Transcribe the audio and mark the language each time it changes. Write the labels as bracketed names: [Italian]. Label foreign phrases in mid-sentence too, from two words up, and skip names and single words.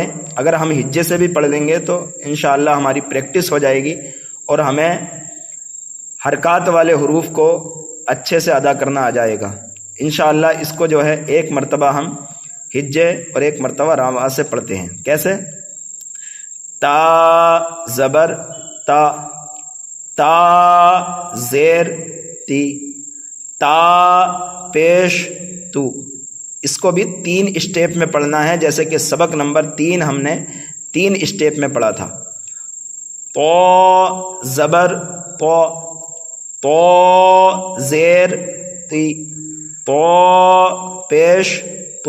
[Urdu] اگر ہم ہجے سے بھی پڑھ لیں گے تو انشاءاللہ ہماری پریکٹس ہو جائے گی اور ہمیں حرکات والے حروف کو اچھے سے ادا کرنا آ جائے گا انشاءاللہ۔ اس کو جو ہے ایک مرتبہ ہم ہجے اور ایک مرتبہ رواں سے پڑھتے ہیں۔ کیسے؟ تا زبر تا، تا زیر تی، تا پیش تو، اس کو بھی 3 اسٹیپ میں پڑھنا ہے، جیسے کہ سبق نمبر 3 ہم نے 3 اسٹیپ میں پڑھا تھا۔ تو زبر تو، تو زیر تی، تو پیش تو۔